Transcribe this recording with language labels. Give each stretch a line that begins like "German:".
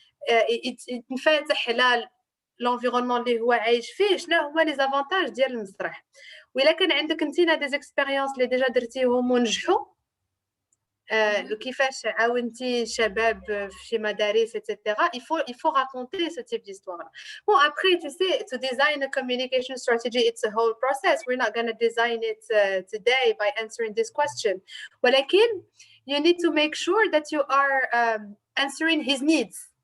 Arabic: ينفتح على l'environnement اللي هو عايش فيه شنو هما لي زافونتاج ديال المسرح. وإلا كان عندك انتينا دي زيكسبيريونس اللي ديجا درتيهم ونجحوا كيفاش عاونتي شباب في شي مدارس etc.
French: il faut raconter ce type d'histoire. Bon après tu sais
English: to design a communication strategy it's a whole process. We're not going to design it today by answering this question. ولكن you need to make sure that you are answering his needs.